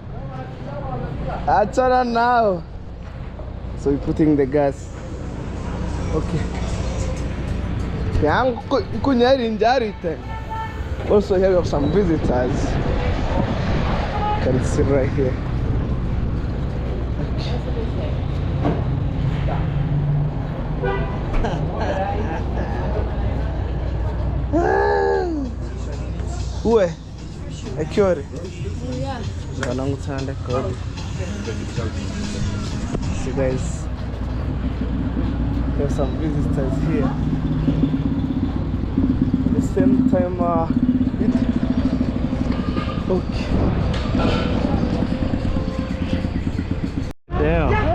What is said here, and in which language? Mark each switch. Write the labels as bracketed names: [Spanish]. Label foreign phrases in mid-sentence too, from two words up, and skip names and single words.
[English] Turn on now. So we're putting the gas. Okay. Also here we have some visitors. You can see right here. [Portuguese] Ué, é que hora? Já não está na cor. [English] So guys, there's some visitors here. At the same time, okay. Damn.